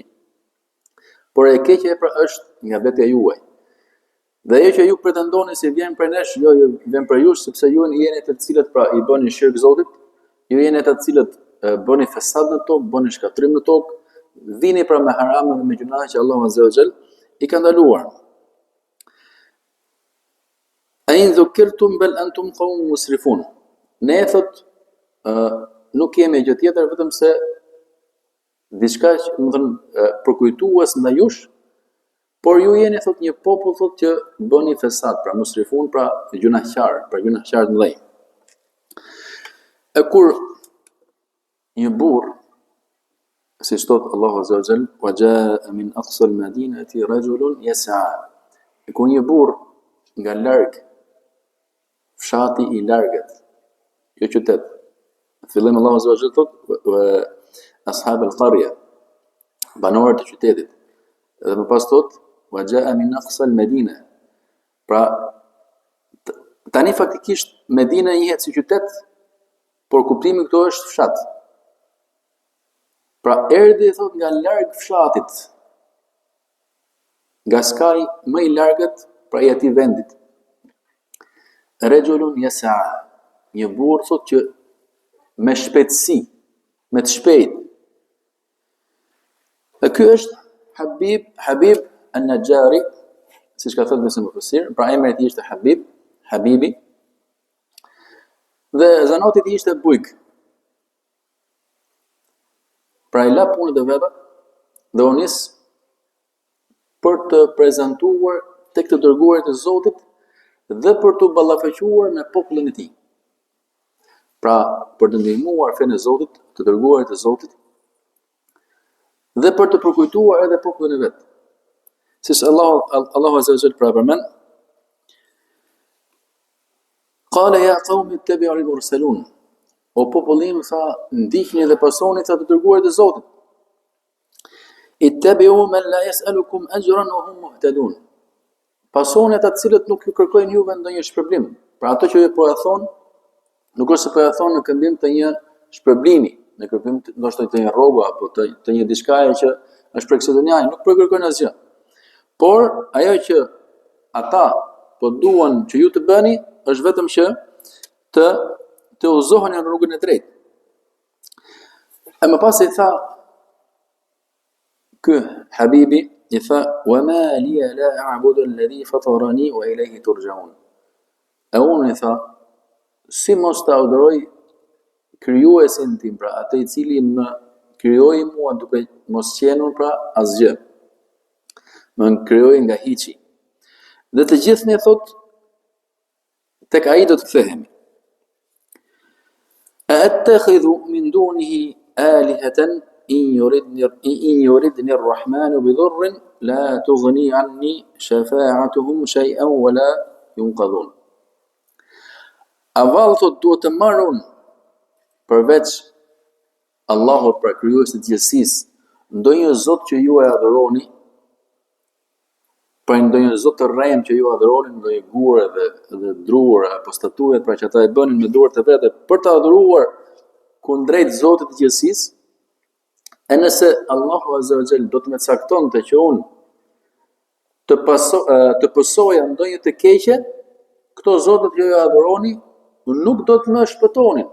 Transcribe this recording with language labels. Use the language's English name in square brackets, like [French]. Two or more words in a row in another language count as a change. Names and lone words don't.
[Albanian] Por e keqja pra është nga vetja juaj. Dhe ajo që ju pretendoni se vjen prej nesh, jo vjen prej jush, sepse ju jeni të cilët pra i bëni shirk Zotit, ju jeni të cilët bëni fesad në tokë, bëni shkatrim në tokë, vini pra me harame dhe me gjunahe që Allahu [Arabic] عز وجل [Albanian] i ka ndaluar. [Arabic] أإن ذكرتم بل أنتم قوم مسرفون. [Albanian] Ne thot nuk kemi gjë tjetër vetëm se diçka që më thënë përkujtues ndaj jush, por ju jeni thot një popull thot që bëni fesad, pra musrifun, pra gjunaqar, pra gjunaqar të mëdhenj. E kur një burr, siç thot Allahu [Arabic] عز وجل, وجاء من أقصى المدينة رجل يسعى. [Albanian] E kur një burr nga larg fshati i largët, jo qytet. Fillim Allahu [Arabic] عز وجل [Albanian] thot [Arabic] أصحاب القرية, [Albanian] banorët e qytetit. Dhe më pas thot [Arabic] وجاء من أقصى المدينة. [Albanian] Pra tani faktikisht Medina njihet si qytet, por kuptimi këto është fshat. Pra erdhi thot nga larg fshatit, nga skaj më i largët pra i atij vendit. [Arabic] رجل يسعى, [Albanian] një burr thot që me shpejtësi, me të shpejt. Dhe ky është Habib an-Najjari, siç ka thënë disa mufasir, pra emri i tij ishte Habibi. Dhe zanati i tij ishte Bujk. Pra i la punët e veta dhe u nis për të prezantuar tek të dërguarit e Zotit dhe për të ballafaqëuar me popullin e tij. Pra për të ndihmuar fenë e Zotit, të dërguarit e Zotit, dhe për të përkujtuar edhe popullin e vet. Siç Allahu [Arabic] عز وجل [Albanian] pra përmend, [Arabic] قال يا قوم اتبعوا المرسلين. [Albanian] O popullim, tha, ndihni dhe pasoni tha të dërguarit e Zotit. [Arabic] اتبعوا من لا يسألكم أجرا وهم مهتدون. [Albanian] Pasoni ata të cilët nuk ju kërkojnë juve ndonjë shpërblim. Pra ato që ju po ja thon, nuk është se po ja thon në këmbim të një shpërblimi, në këmbim ndoshta të një rroga apo të një diçkaje që është për kësaj dunjaje, nuk po kërkojnë asgjë. Por ajo që ata po duan që ju të bëni është vetëm që të udhëzoheni në rrugën e drejtë. E më pas i tha ky Habibi, i tha [Arabic] وما لي لا أعبد الذي فطرني وإليه ترجعون. [Albanian] E unë i tha, si mos ta adhuroj krijuesin tim, pra atë i cili më krijoi mua duke mos qenur pra asgjë. Më krijoi nga hiçi. Dhe të gjithë ne thot tek ai do të kthehemi. [Arabic] أأتخذ من دونه آلهة إن يردن الرحمن بضر لا تغن عني شفاعتهم شيئا ولا ينقذون. [Albanian] A vallë thot duhet të marr unë përveç Allahut pra krijuesit të gjithësisë, ndonjë zot që ju e adhuroni, Pra ndonjë zot të rrem që ju adhuroni, ndonjë gurë dhe druar apo statuet, pra që ata e bënin me duart e vete për të adhuruar kundrejt Zotit të gjithësisë, e nëse Allahu [Arabic] عز وجل [Albanian] do të më caktonte që unë të pësoja ndonjë të keqe, këto zotët që ju adhuroni nuk do të më shpëtonin.